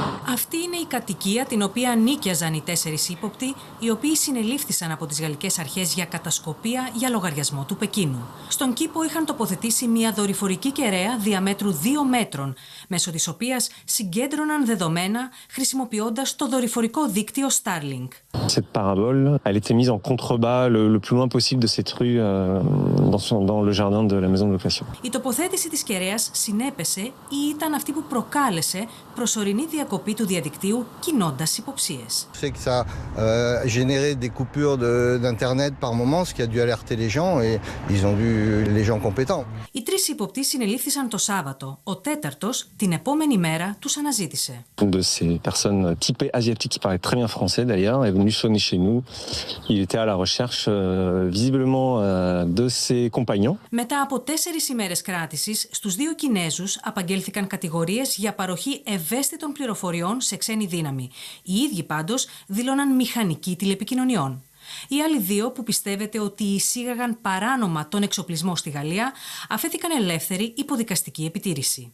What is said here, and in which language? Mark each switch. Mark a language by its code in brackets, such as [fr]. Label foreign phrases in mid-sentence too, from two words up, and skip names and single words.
[el] Αυτή είναι η κατοικία την οποία νοίκιαζαν οι 4 ύποπτοι, οι οποίοι συνελήφθησαν από τις γαλλικές αρχές για κατασκοπία για λογαριασμό του Πεκίνου. Στον κήπο είχαν τοποθετήσει μια δορυφορική κεραία διαμέτρου 2 μέτρων, μέσω της οποίας συγκέντρωναν δεδομένα χρησιμοποιώντας το δορυφορικό δίκτυο Starlink. [fr] Cette parabole, elle était mise en contrebas le plus loin possible de cette rue dans le jardin de la maison de location. [el] Η τοποθέτηση της κεραίας συνέπεσε ή ήταν αυτή που προκάλεσε προσωρινή διακοπή του διαδικτύου, κινώντας υποψίες. [fr] C'est que ça générait des coupures d'internet par moment, ce qui a dû alerter les gens et ils ont dû les gens compétents. [el] Οι 3 ύποπτοι συνελήφθησαν το Σάββατο. Ο 4ος την επόμενη μέρα τους αναζήτησε. [fr] De ces personnes typées asiatiques qui parlaient très bien français d'ailleurs est venu sonner chez nous. Il était à la recherche visiblement de ses compagnons. [el] Μετά από 4 ημέρες κράτησης, στους 2 Κινέζους απαγγέλθηκαν κατηγορίες για παροχή ευαίσθητων πληροφοριών σε ξένη δύναμη. Οι ίδιοι πάντως δήλωναν μηχανική τηλεπικοινωνιών. Οι άλλοι 2 που πιστεύετε ότι εισήγαγαν παράνομα τον εξοπλισμό στη Γαλλία αφέθηκαν ελεύθεροι υπό δικαστική επιτήρηση.